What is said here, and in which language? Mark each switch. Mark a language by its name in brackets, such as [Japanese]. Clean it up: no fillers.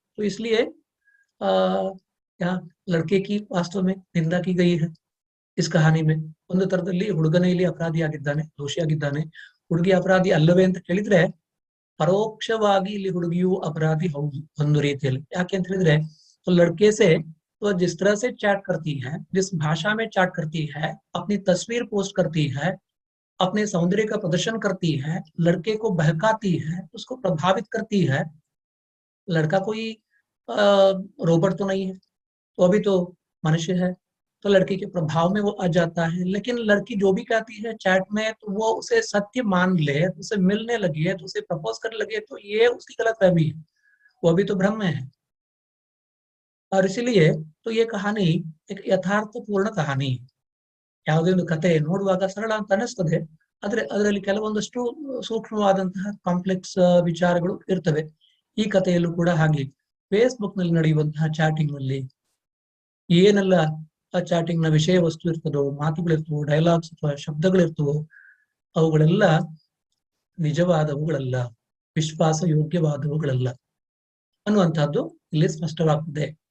[Hindi] तो इसलिए यहाँ लड़के की वास्तव में निंदा की गई है इस कहानी में. [Kannada] ಒಂದು ತರದಲ್ಲಿ ಹುಡುಗನೇ ಇಲ್ಲಿ ಅಪರಾಧಿಯಾಗಿದ್ದಾನೆ, ದೋಷಿಯಾಗಿದ್ದಾನೆ. ಹುಡುಗಿ ಅಪರಾಧಿ ಅಲ್ಲವೇ ಅಂತ ಕೇಳಿದ್ರೆ ಪರೋಕ್ಷವಾಗಿ ಇಲ್ಲಿ ಹುಡುಗಿಯು ಅಪರಾಧಿ ಹೌದು ಒಂದು ರೀತಿಯಲ್ಲಿ. ಯಾಕೆ ಅಂತ ಹೇಳಿದ್ರೆ [Hindi] ಲಡ್ಕೆ ಸೆ तो जिस तरह से चैट करती है, जिस भाषा में चैट करती है, अपनी तस्वीर पोस्ट करती है, अपने सौंदर्य का प्रदर्शन करती है, लड़के को बहकाती है, उसको प्रभावित करती है। लड़का कोई रोबोट तो नहीं है, तो अभी तो मनुष्य है, तो लड़की के प्रभाव में वो आ जाता है। लेकिन लड़की जो भी कहती है चैट में, तो वो उसे सत्य मान ले, तो उसे मिलने लगी है, तो उसे प्रपोज करने लगी है, तो ये उसकी गलतफहमी है, वो अभी तो भ्रम में है। और इसीलिए तो ये कहानी एक यथार्थपूर्ण कहानी है। [Kannada] ಯಾವುದೇ ಒಂದು ಕತೆ ನೋಡುವಾಗ ಸರಳ ಅಂತ ಅನಿಸ್ತದೆ, ಆದ್ರೆ ಅದರಲ್ಲಿ ಕೆಲವೊಂದಷ್ಟು ಸೂಕ್ಷ್ಮವಾದಂತಹ ಕಾಂಪ್ಲೆಕ್ಸ್ ವಿಚಾರಗಳು ಇರ್ತವೆ. ಈ ಕಥೆಯಲ್ಲೂ ಕೂಡ ಹಾಗೆ ಫೇಸ್ಬುಕ್ ನಲ್ಲಿ ನಡೆಯುವಂತಹ ಚಾಟಿಂಗ್ ನಲ್ಲಿ ಏನೆಲ್ಲ ಆ ಚಾಟಿಂಗ್ ನ ವಿಷಯ ವಸ್ತು ಇರ್ತದೋ, ಮಾತುಗಳಿರ್ತವೋ, ಡೈಲಾಗ್ಸ್ ಅಥವಾ ಶಬ್ದಗಳಿರ್ತವೋ, ಅವುಗಳೆಲ್ಲ ನಿಜವಾದವುಗಳಲ್ಲ, ವಿಶ್ವಾಸ ಯೋಗ್ಯವಾದವುಗಳಲ್ಲ ಅನ್ನುವಂತಹದ್ದು ಇಲ್ಲಿ ಸ್ಪಷ್ಟವಾಗ್ತದೆ.